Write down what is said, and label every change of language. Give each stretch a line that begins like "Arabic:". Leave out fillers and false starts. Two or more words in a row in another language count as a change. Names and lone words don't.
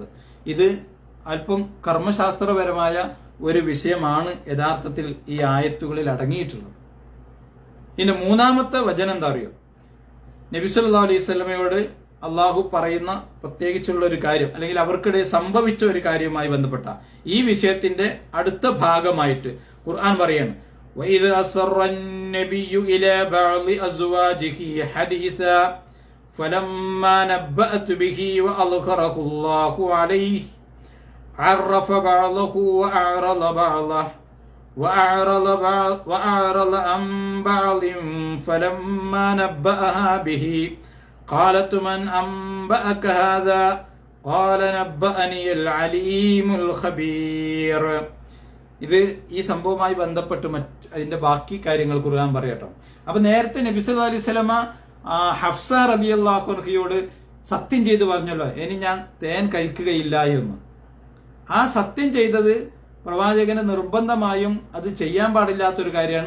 Malayalam: ഇത് അല്പം കർമ്മശാസ്ത്രപരമായ ഒരു വിഷയമാണ് യഥാർത്ഥത്തിൽ ഈ ആയത്തുകളിൽ അടങ്ങിയിട്ടുള്ളത്. ഇനി മൂന്നാമത്തെ വചനം എന്താ അറിയോ? നബി
Arabic: صلى الله عليه وسلم
Malayalam: അള്ളാഹു പറയുന്ന പ്രത്യേകിച്ചുള്ള ഒരു കാര്യം, അല്ലെങ്കിൽ അവർക്കിടെ സംഭവിച്ച ഒരു കാര്യവുമായി ബന്ധപ്പെട്ട ഈ വിഷയത്തിന്റെ അടുത്ത ഭാഗമായിട്ട് ഖുർആൻ പറയാണ്,
Arabic: وَإِذْ أَسَرَّ النَّبِيُّ إِلَى بَعْضِ أَزْوَاجِهِ حَدِيثًا فَلَمَّا نَبَّأَتْ بِهِ وَأَظْهَرَهُ اللَّهُ عَلَيْهِ عَرَّفَ بَعْضَهُ وَأَعْرَضَ عَنْ بَعْضٍ فَلَمَّا نَبَّأَهَا بِهِ قالت من أنبأك هذا قال نبأني العليم الخبير.
Malayalam: ഇത് ഈ സംഭവവുമായി ബന്ധപ്പെട്ട് അതിന്റെ ബാക്കി കാര്യങ്ങൾ ഖുർആൻ പറയട്ടോ. അപ്പൊ നേരത്തെ നബി
Arabic: صلى الله عليه وسلم
Malayalam: ഹഫ്സ
Arabic: رضي الله عنها
Malayalam: സത്യം ചെയ്തു പറഞ്ഞല്ലോ, ഇനി ഞാൻ തേൻ കഴിക്കുകയില്ല എന്ന്. ആ സത്യം ചെയ്തത് പ്രവാചകന് നിർബന്ധമായും അത് ചെയ്യാൻ പാടില്ലാത്തൊരു കാര്യമാണ്.